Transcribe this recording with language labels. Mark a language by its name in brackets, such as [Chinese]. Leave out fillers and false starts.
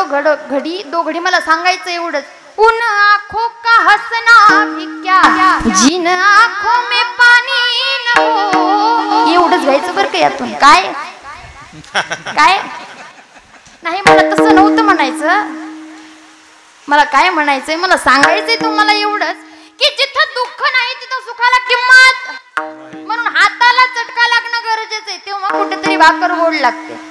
[Marathi] घडी दो घडी मला सांगायचं एवढंच. [Hindi] उन आँखों का हंसना भी क्या, जिन आँखों में पानी न हो. [Marathi] एवढंच घ्यायचं बरं का यातून. काय काय नाही, मला तसं नव्हतं म्हणायचं. मला काय म्हणायचंय, मला सांगायचंय तुम्हाला एवढंच की जिथं दुःख नाही तिथं सुखाला किंमत. म्हणून हाताला चटका लागणं गरजेचं आहे, तेव्हा कुठेतरी भाकर गोड लागते.